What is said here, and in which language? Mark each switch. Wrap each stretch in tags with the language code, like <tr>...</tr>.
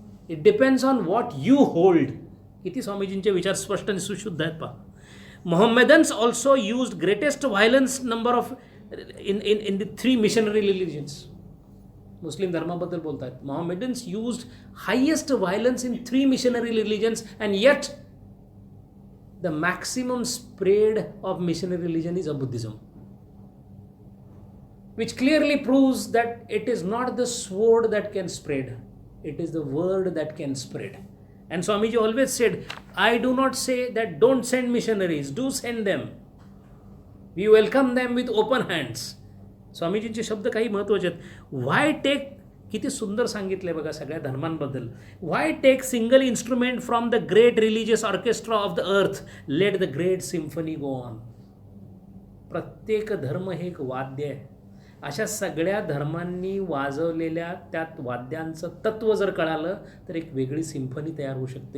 <en>It depends on what you hold.</en> <mr>किती स्वामीजींचे विचार स्पष्ट आणि सुशुद्ध आहेत पहा.</mr> <en>Mohammedans also used greatest violence number of in the 3 missionary religions.</en> <mr>मुस्लिम धर्माबद्दल बोलतात.</mr> <en>Mohammedans used highest violence in 3 missionary religions, and yet the maximum spread of missionary religion is Buddhism, which clearly proves that it is not the sword that can spread, it is the word that can spread. And Swamiji always said, I do not say that don't send missionaries, do send them. We welcome them with open hands.</en> <mr>स्वामीजींचे शब्द काही महत्त्वाचे आहेत.</mr> <en>why take,</en> <mr>किती सुंदर सांगितले बघा सगळ्या धर्मांबद्दल.</mr> <en>Why take single instrument from the great religious orchestra of the earth, let the great symphony go on.</en> <mr>प्रत्येक धर्म हे एक वाद्य आहे. अशा सगळ्या धर्मांनी वाजवलेल्या त्यात वाद्यांचं तत्त्व जर कळालं तर एक वेगळी सिम्फनी तयार होऊ शकते.</mr>